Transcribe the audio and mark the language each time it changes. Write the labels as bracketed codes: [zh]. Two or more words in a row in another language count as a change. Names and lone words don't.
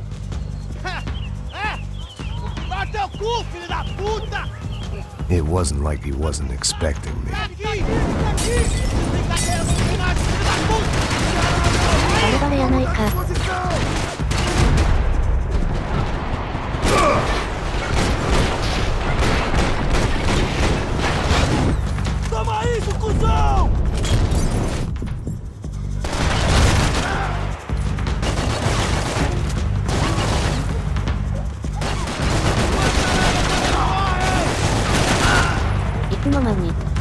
[en] It wasn't like he wasn't expecting me. [ja] バレバレやないか。 [pt] Toma isso, cuzão! [ja] I つの間に。